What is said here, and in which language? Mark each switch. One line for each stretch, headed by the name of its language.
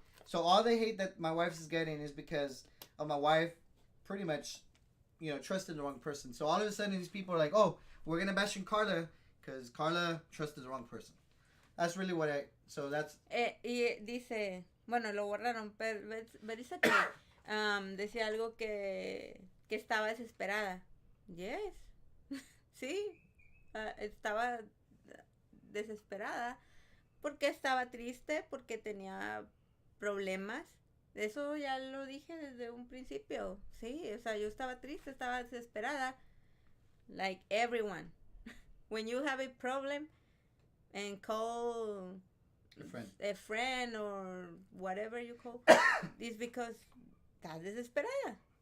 English: So all the hate that my wife is getting is because of my wife pretty much, you know, trusted the wrong person. So all of a sudden these people are like, oh, we're gonna bash in Karla because Karla trusted the wrong person. That's really what so that's
Spanish: y dice, bueno, lo borraron, pero dice que decía algo que estaba desesperada. Yes, sí, estaba desesperada porque estaba triste, porque tenía problemas. Eso ya lo dije desde un principio. Sí, o sea, yo estaba triste, estaba desesperada.
English: Like everyone. When you have a problem and call a friend or whatever you call, it's because
Spanish: estás desesperada.